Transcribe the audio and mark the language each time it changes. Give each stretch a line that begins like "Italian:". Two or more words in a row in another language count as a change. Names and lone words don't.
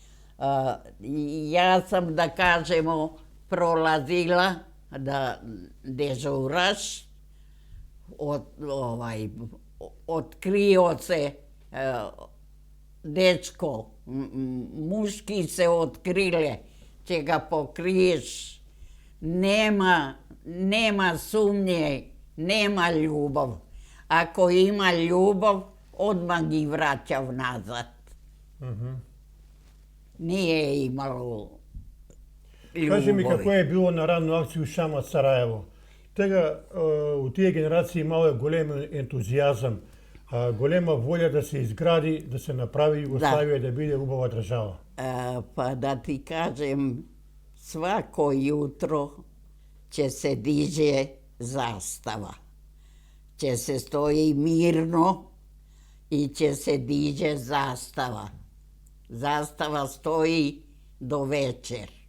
Serbian: Ja sam, da kažemo, prolazila da dežuraš, otkrio se dečko, muški se otkrile, će ga pokriješ. Nema sumnje, nema ljubav. Ako ima ljubav, odmah gi vraćav nazad. Nije imalo ljubavi.
Macedonian: Кажи ми како е било на ранну акцiju Шамац Сараево. Тега у тие генерации имало голем ентузијазам, голема волја да се изгради, да се направи Југославија да биде убава држава.
Serbian: Pa da ti kažem, svako jutro će se diže zastava. Će se stoji mirno i će se diže zastava. Zastava stoji do večer.